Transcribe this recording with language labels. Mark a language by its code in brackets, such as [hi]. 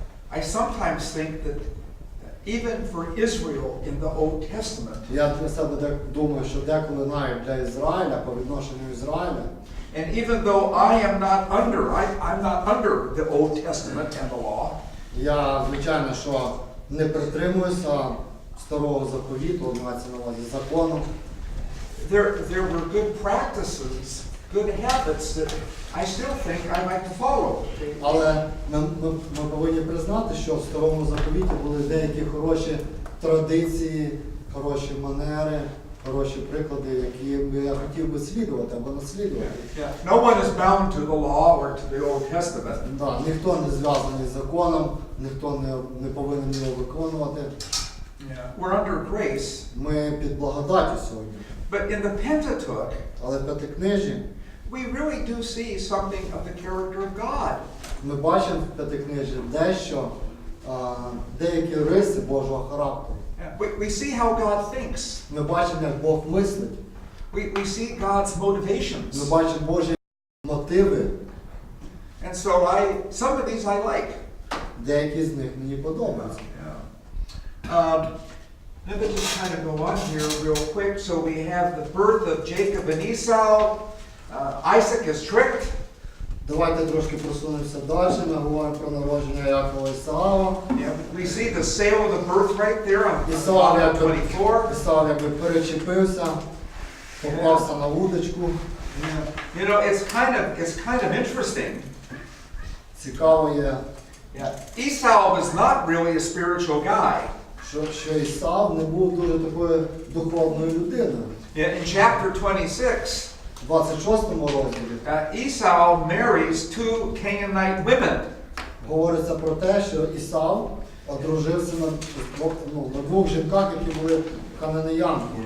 [en] I sometimes think that even for Israel in the Old Testament, [uk] я для себе думаю, що деколи навіть для Ізраїля, по відношенню Ізраїля, [en] and even though I'm not under the Old Testament and the law, [uk] я, звичайно, що не притримуюся старого заповіту, мається на увазі закону. [en] there were good practices, good habits that I still think I like to follow. [uk] Але ми повинні признати, що в старому заповіті були деякі хороші традиції, хороші манери, хороші приклади, які я хотів би слідувати або наслідувати. [en] Yeah. No one is bound to the law or to the Old Testament. [uk] Да, ніхто не зв'язаний з законом, ніхто не повинен його виконувати. [en] Yeah. We're under grace. [uk] Ми під благодаттю сьогодні. [en] But in the Pentateuch, [uk] Але в П'ятикнижжі [en] we really do see something of the character of God. [uk] ми бачимо в П'ятикнижжі дещо, деякі риси Божого характеру. [en] We see how God thinks. [uk] Ми бачимо, як Бог мислить. [en] We see God's motivations. [uk] Ми бачимо Божі мотиви. [en] And so some of these I like. [uk] Деякі з них мені подобаються. [en] Let me just kind of go on here real quick. So we have the birth of Jacob and Esau. Isaac is tricked. [uk] Давайте трошки просунемося далі. Ми говоримо про народження Якова і Ісава. [en] Yeah, we see the sale of the birthright there on [uk] Ісав [en] Psalm 24. [uk] Ісав якби перечепився, попався на удочку. [en] You know, it's kind of interesting. [uk] Цікаво є, [en] Yeah. Esau was not really a spiritual guy. [uk] що Ісав не був дуже такою духовною людиною. [en] In chapter 26, [uk] В 26-му розділі [en] Esau marries two Canaanite women. [uk] говориться про те, що Ісав одружився на двох жінках, які були хананеянки.